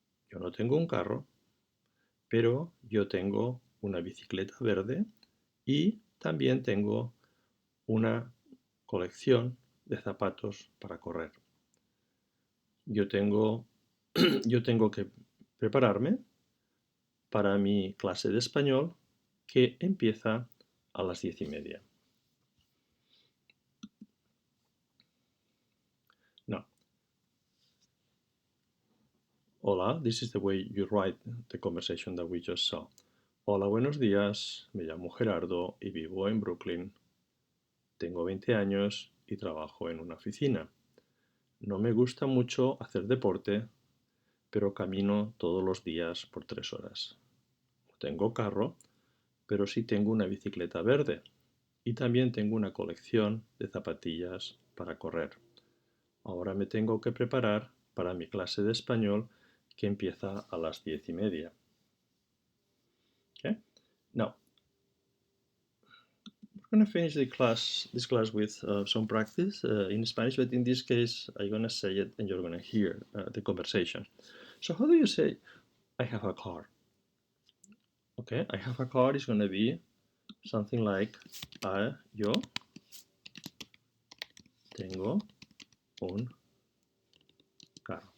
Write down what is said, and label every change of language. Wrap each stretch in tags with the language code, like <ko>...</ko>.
<es>Yo no tengo un carro, pero yo tengo una bicicleta verde y también tengo una colección de zapatos para correr. Yo tengo, yo tengo que prepararme para mi clase de español que empieza a las 10:30.</es> <en>Now, hola, this is the way you write the conversation that we just saw.</en> <es>Hola, buenos días, me llamo Gerardo y vivo en Brooklyn. Tengo 20 años y trabajo en una oficina. No me gusta mucho hacer deporte, pero camino todos los días por 3 horas. No tengo carro, pero sí tengo una bicicleta verde y también tengo una colección de zapatillas para correr. Ahora me tengo que preparar para mi clase de español que empieza a las 10:30.</es> <en>Okay? Now, we're going to finish this class with some practice in Spanish, but in this case, I'm going to say it and you're going to hear the conversation. So how do you say, I have a car? Okay, I have a car is going to be something like,</en> <es>yo tengo un carro.</es>